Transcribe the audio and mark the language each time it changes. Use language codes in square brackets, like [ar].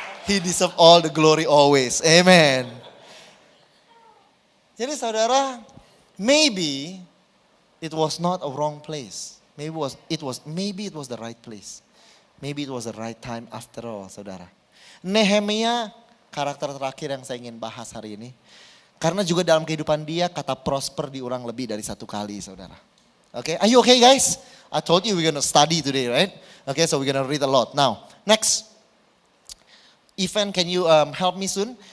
[en] He deserves all the glory always. Amen. [id] Jadi saudara, [en] maybe it was not a wrong place. Maybe it was the right place. Maybe it was the right time after all, [id] saudara. Nehemia, karakter terakhir yang saya ingin bahas hari ini. Karena juga dalam kehidupan dia kata prosper diulang lebih dari satu kali, saudara. [en] Okay, are you okay guys? I told you we're going to study today, right? Okay, so we're going to read a lot. Now, next. Ivan, can you help me soon?